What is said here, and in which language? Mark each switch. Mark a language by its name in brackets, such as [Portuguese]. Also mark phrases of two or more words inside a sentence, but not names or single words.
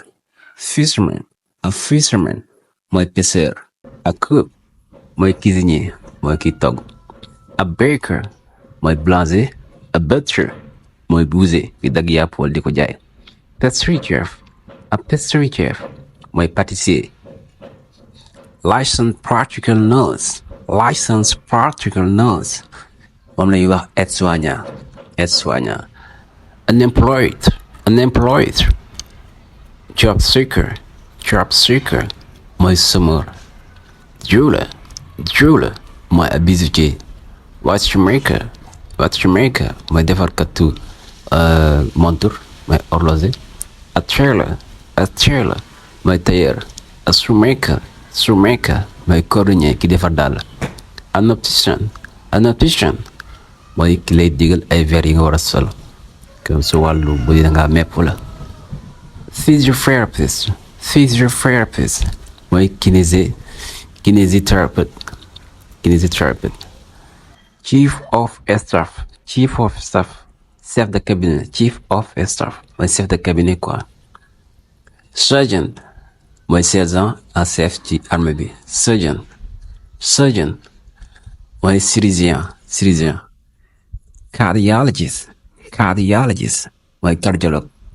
[Wolof] Fisherman mooy pêcheur. [English] A cook [Wolof] mooy cuisinier mooy kiy togg. [English] A baker [Wolof] mooy boulanger. [English] A butcher [Wolof] mooy boucher ki dagg yàpp wala di ko jaay. [English] Pastry chef [Wolof] mooy pâtissier. [English] Licensed practical nurse [Wolof] moom lañuy wax aide-soignant. [English] Unemployed job seeker [Wolof] mooy chômeur. Jeweler mooy ab bijoutier. Watchmaker mooy defarkatu montre mooy horloger. [English] A tailor [Wolof] mooy tailleur. [English] A shoemaker [Wolof] mooy cordonnier ki defar dàll. [English] An optician [Wolof] mooy ki lay digal ay verre yi nga war a sol comme su wàllu bu dee dangaa mepp la. Physiotherapist mooy kinésithérapeute. [English] Chief of staff [French] chef de cabinet. [English] Chief of staff [French] mooy chef de cabinet quoi. [Wolof] Sergeant mooy [French] sergent en chef [Wolof] ci armée bi. Surgeon mooy chirurgien. Cardiologist mooy cardiologue.